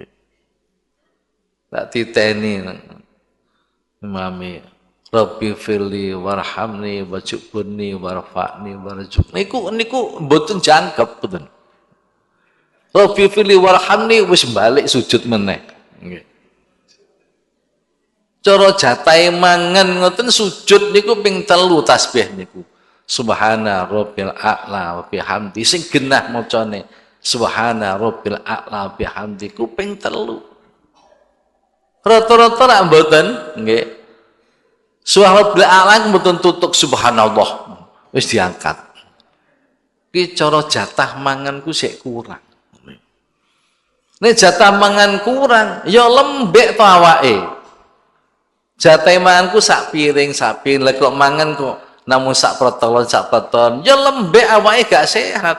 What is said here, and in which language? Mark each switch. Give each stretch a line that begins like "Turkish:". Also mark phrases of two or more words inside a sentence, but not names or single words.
Javanese: Tak titeni mami
Arabic: رب اغفر لي وارحمني واجبرني وارفعني وارزقني
Javanese: niku mboten jangkep mboten.
Arabic: رب اغفر لي وارحمني
Javanese: wis balik sujud meneh. Nggih. Cara jatahe mangan ngoten sujud niku ping 3 tasbih niku.
Arabic: سبحان ربي الأعلى وبحمده
Javanese: sing genah macane.
Arabic: سبحان ربي الأعلى وبحمده
Javanese: ku ping 3. Rata-rata rak mboten nggih.
Arabic: سبحان ربي الأعلى
Javanese: mboten tutuk subhanallah. Wis diangkat. Ki cara jatah manganku sik kurang. Nek jatah mangan kurang, ya lembek to awake. Jatah manganku sak piring, lah kok mangan kok namun sak protolon, ya lembek awake gak sehat.